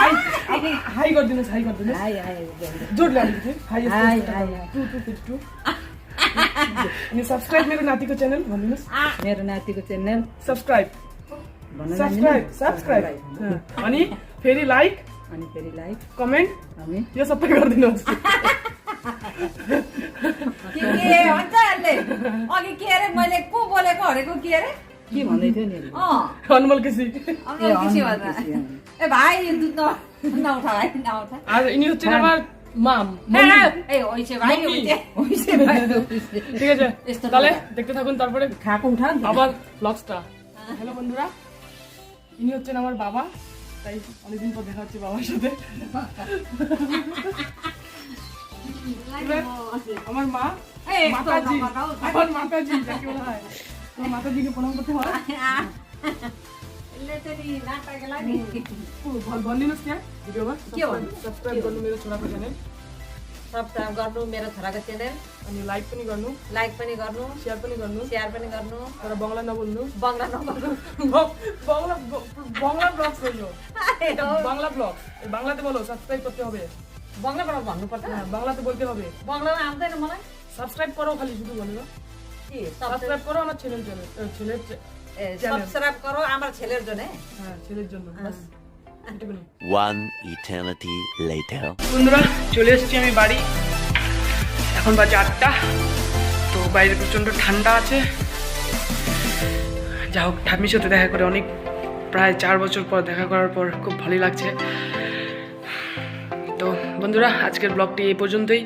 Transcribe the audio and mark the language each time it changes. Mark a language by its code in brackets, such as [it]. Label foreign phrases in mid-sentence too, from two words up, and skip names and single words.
[ne] हाई कर दिनुहोस्, हाई कर दिनुहोस्। हाय हाय जोड ल्याउनु थियो हाई हाय हाय 2 अनि सब्स्क्राइब मेरो नातिको च्यानल भनिदिनुहोस्। मेरो नातिको च्यानल सब्स्क्राइब सब्स्क्राइब अनि फेरि लाइक अनि फेरि लाइक कमेन्ट हामी यो सबै गरिदिनुहोस्। के भन्छ यसले अघि के अरे मैले को बोलेको हरेको के अरे के भन्दै थियो नि अनमोल केसी अनमोल किसी भन्छ ए भाइ दुध नउठा भाइ नउठा [bn] আজ ইনি হচ্ছে আমার মাম। [ne] ए ओइसे भाइ ओइसे भाइ [bn] ঠিক আছে তাহলে দেখতে থাকুন, তারপরে [ne] खाको उठा [bn] আবার ব্লগসটা। হ্যালো বন্ধুরা, ইনি হচ্ছেন আমার বাবা, তাই অনেকদিন পর দেখা হচ্ছে বাবার সাথে। আমার মা মাতাজি, আমার মাতাজি যাকে বলা হয়, আমার মাতাজিকে প্রণাম করতে হয়। [ne] भनिदिनुहोस् त्यहाँ भिडियोमा के भन्नु? सब्स्क्राइब गर्नु मेरो छोराको च्यानल, सब्स्क्राइब गर्नु मेरो छोराको च्यानल अनि लाइक पनि गर्नु, लाइक पनि गर्नु शेयर पनि गर्नु, शेयर पनि गर्नु तर बङ्गला नबोल्नु। बङ्गला नबोल्नु [bn] বাংলা বাংলা ব্লগ হইলো, এটা বাংলা ব্লগ, এই বাংলাতে বলো সাবস্ক্রাইব করতে হবে। [ne] बङ्गलाबाट भन्नुपर्छ [bn] হ্যাঁ বাংলাতে বলতে হবে। [ne] बङ्गलामा आउँदैन मलाई [bn] সাবস্ক্রাইব করো, খালি শুধু বলো [ne] के [bn] সাবস্ক্রাইব করো আমার ছেলের জন্য, ছেলের সাবস্ক্রাইব করো আমার ছেলের জন্য হ্যাঁ ছেলের জন্য বাস এটুকুনি। [en] One eternity later. [bn] বন্ধুরা চলে এসেছি আমি বাড়ি, এখন বাজে 8টা। তো বাইরে প্রচণ্ড ঠান্ডা আছে। যা হোক ঠাম্মির সাথে দেখা করে অনেক, প্রায় 4 বছর পর দেখা করার পর খুব ভালোই লাগছে। তো বন্ধুরা আজকের ব্লগটি এই পর্যন্তই।